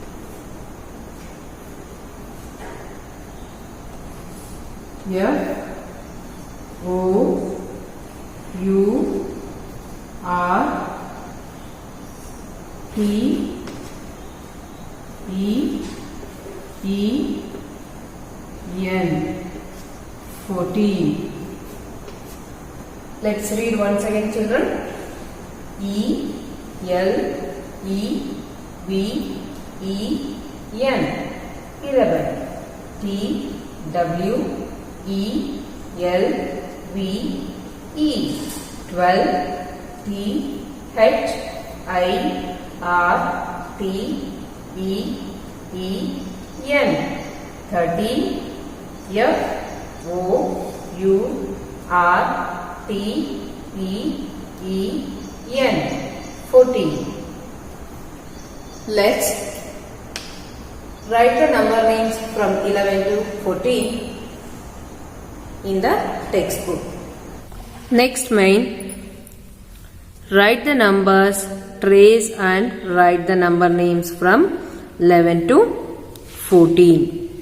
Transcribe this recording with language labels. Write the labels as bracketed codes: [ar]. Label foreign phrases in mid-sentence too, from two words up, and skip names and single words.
[en] F O U R T E E N 14. Let's read once again, children. E L E V E N 11. T W E L V E 12. T H I R T E E N 13. F O U R T E E N 14. Let's write the number names from 11 to 14 in the textbook. Next main, write the numbers, trace and write the number names from 11 to 14.